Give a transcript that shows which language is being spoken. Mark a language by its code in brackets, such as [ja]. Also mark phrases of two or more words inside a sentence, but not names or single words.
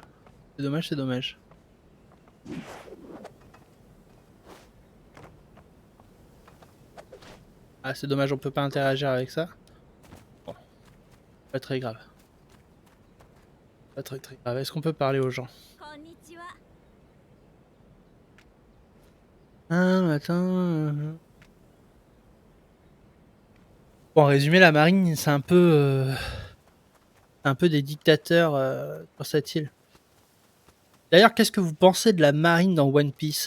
[fr] C'est dommage, c'est dommage. Ah, c'est dommage, on peut pas interagir avec ça. Bon, pas très grave. Pas très grave. Est-ce qu'on peut parler aux gens? [ja] こんにちは [fr] Ah, attends. Bon, en résumé, la marine, c'est un peu des dictateurs sur cette île. D'ailleurs, qu'est-ce que vous pensez de la marine dans One Piece?